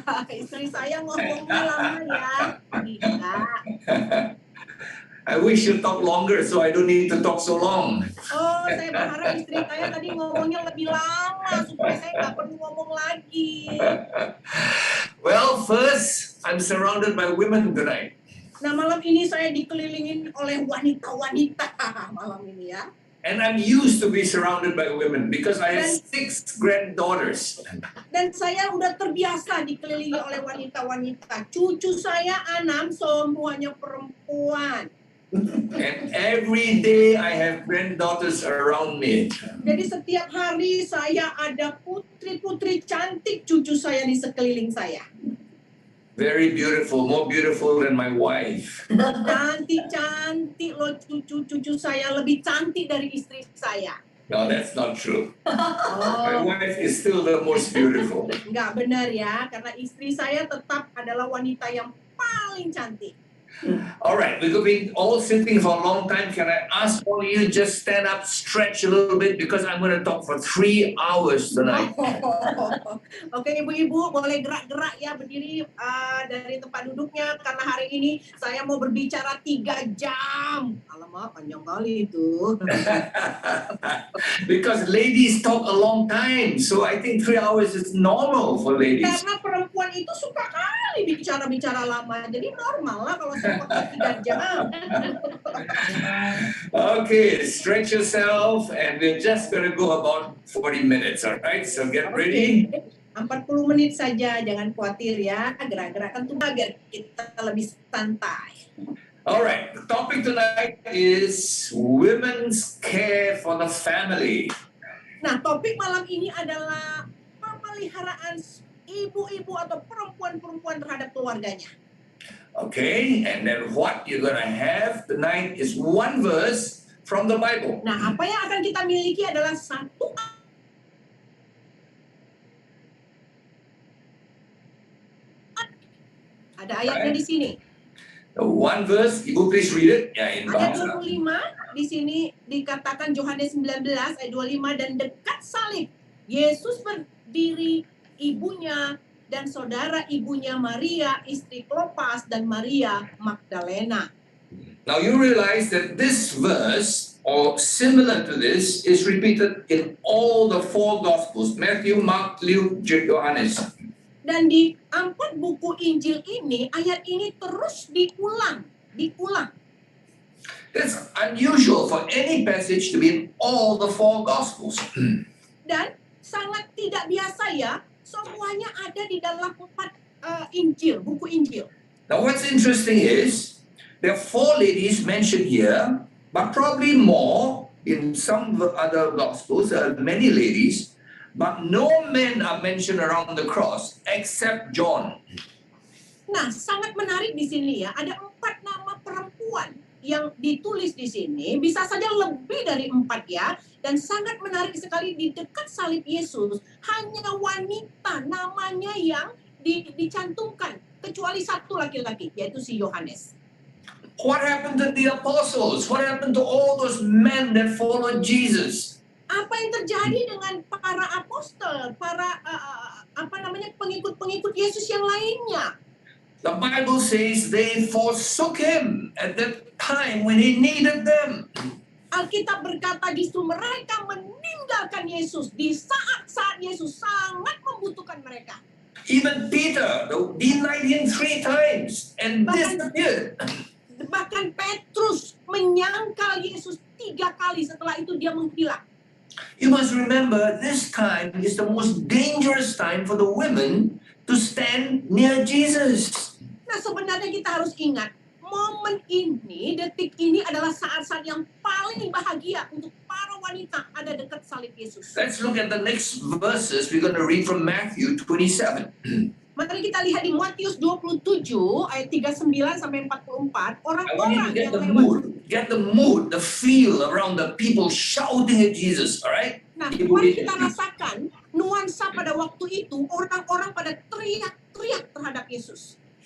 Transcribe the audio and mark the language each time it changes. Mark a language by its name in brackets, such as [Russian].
[Indonesian] Istri saya ngomongnya lama ya. Iya. [English] I wish you talk longer so I don't need to talk so long. [Indonesian] Oh, saya berharap istri saya tadi ngomongnya lebih lama supaya saya nggak perlu ngomong lagi. [English] Well, first, I'm surrounded by women tonight. [Indonesian] Nah, malam ini saya dikelilingin oleh wanita-wanita malam ini ya. [English] And I'm used to be surrounded by women because I have 6 granddaughters. [Indonesian] Dan saya udah terbiasa dikelilingi oleh wanita-wanita. Cucu saya 6, semuanya perempuan. [English] And every day I have granddaughters around me. [Indonesian] Jadi setiap hari saya ada putri-putri cantik cucu saya di sekeliling saya. [English] Very beautiful, more beautiful than my wife. [Indonesian] Cantik-cantik loh cucu-cucu saya, lebih cantik dari istri saya. [English] No, that's not true. Oh, My wife is still the most beautiful. [Indonesian] nggak benar ya, karena istri saya tetap adalah wanita yang paling cantik. [English] All right, we've been all sitting for a long time. Can I ask all of you just stand up, stretch a little bit because I'm going to talk for 3 hours tonight. [Indonesian] Oke, ibu-ibu boleh gerak-gerak ya, berdiri dari tempat duduknya karena hari ini saya mau berbicara 3 jam. Alamak, panjang kali itu. [English] Because ladies talk a long time, so I think 3 hours is normal for ladies. [Indonesian] Karena perempuan itu suka kali bicara-bicara lama, jadi normal lah kalau saya pakai 3 jam. [English] Okay, stretch yourself and we're just going to go about 40 minutes, all right? So get ready. [Indonesian] 40 menit saja, jangan khawatir ya. Gerak-gerakkan tuh biar kita lebih santai. [English] All right, the topic tonight is women's care for the family. [Indonesian] Nah, topik malam ini adalah pemeliharaan ibu-ibu atau perempuan-perempuan terhadap keluarganya. [English] Okay, and then what you're going to have tonight is one verse from the Bible. [Indonesian] Nah, apa yang akan kita miliki adalah satu ada ayatnya di sini. [English] The one verse, Ibu please read it. Yeah, in [Indonesian] Ayat Bahasa. 25 di sini dikatakan Yohanes 19 ayat 25, dan dekat salib Yesus berdiri ibunya dan saudara ibunya Maria, istri Klopas, dan Maria Magdalena. [English] Now you realize that this verse, or similar to this, is repeated in all the 4 Gospels, Matthew, Mark, Luke, Johannes. [Indonesian] Dan di 4 buku Injil ini, ayat ini terus diulang. [English] It's unusual for any passage to be in all the 4 Gospels. [Indonesian] Dan sangat tidak biasa ya, semuanya ada di dalam 4 Injil, buku Injil. [English] Now what's interesting is, there are 4 ladies mentioned here, but probably more in some other Gospels. There are many ladies, but no men are mentioned around the cross except John. [Indonesian] Nah, sangat menarik di sini ya, ada 4 nama perempuan yang ditulis di sini, bisa saja lebih dari 4 ya, dan sangat menarik sekali di dekat salib Yesus, hanya wanita namanya yang dicantumkan, kecuali 1 laki-laki, yaitu si Yohanes. [English] What happened to the apostles? What happened to all those men that followed Jesus? [Indonesian] Apa yang terjadi dengan para apostol, para pengikut-pengikut Yesus yang lainnya? [English] The Bible says they forsook him at that time when he needed them. [Indonesian] Alkitab berkata justru mereka meninggalkan Yesus di saat-saat Yesus sangat membutuhkan mereka. [English] Even Peter denied him 3 times and disappeared. [Indonesian] Bahkan Petrus menyangkal Yesus 3 kali, setelah itu dia menghilang. [English] You must remember, this time is the most dangerous time for the women to stand near Jesus. [Indonesian] Nah, sebenarnya kita harus ingat, momen ini, detik ini adalah saat-saat yang paling bahagia untuk para wanita ada dekat salib Yesus. [English] Let's look at the next verses. We're going to read from Matthew 27. [Indonesian] Mari kita lihat di Matius 27 ayat 39 sampai 44, [English] I want you [Indonesian] orang-orang [English] to get [Indonesian] yang [English] the [Indonesian] lewat. [English] mood, the feel around the people shouting at Jesus, all right? [Indonesian] Nah, mari kita rasakan nuansa pada waktu itu, orang-orang pada teriak-teriak terhadap Yesus.